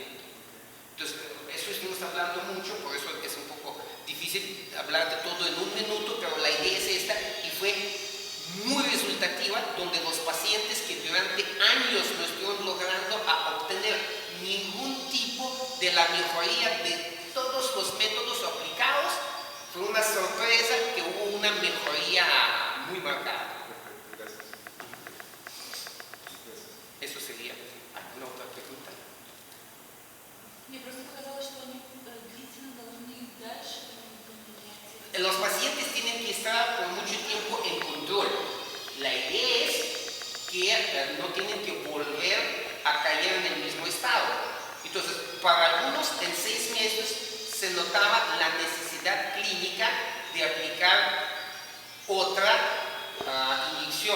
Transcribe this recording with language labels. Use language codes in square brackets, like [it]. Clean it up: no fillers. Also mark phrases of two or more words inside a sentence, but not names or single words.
[es] Entonces, eso estamos hablando mucho, por eso es un poco difícil hablar de todo en un minuto, pero la idea es esta, y fue muy resultativa, donde los pacientes que durante años no estuvieron logrando obtener ningún tipo de la mejoría de todos los métodos aplicados, fue una sorpresa que hubo una mejoría muy marcada. Gracias. Eso sería. ¿Alguna otra pregunta? [ru] Мне просто показалось, что они длительно должны их дальше менять. [es] Los pacientes tienen que estar por mucho tiempo en control. La idea es que no tienen que volver a caer en el mismo estado. Entonces, para algunos en 6 meses se notaba la necesidad clínica de aplicar otra inyección.